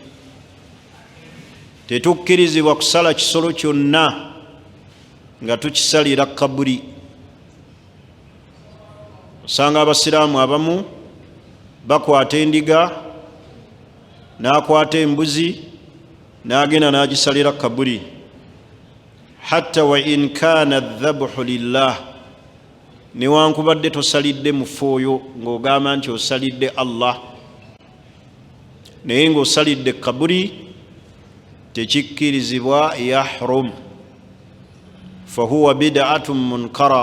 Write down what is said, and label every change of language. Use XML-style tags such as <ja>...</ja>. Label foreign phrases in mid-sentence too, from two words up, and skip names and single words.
<lg>Tetukkirizibwa kusala kisolo kyonna nga tukisalira kaburi. Osanga abasiraamu abamu bakwata endiga, n'akwata embuzi, n'agenda n'agisalira kaburi.</lg> <ar>حتى وإن كان ذبحه لله,</ar> <lg>newankubadde tosalidde mufu oyo ng'ogamba nti osalidde Allah, naye ng'osalidde kaburi, tekikkirizibwa yahrum.</lg> <ar>فهو بدعة منكرة.</ar>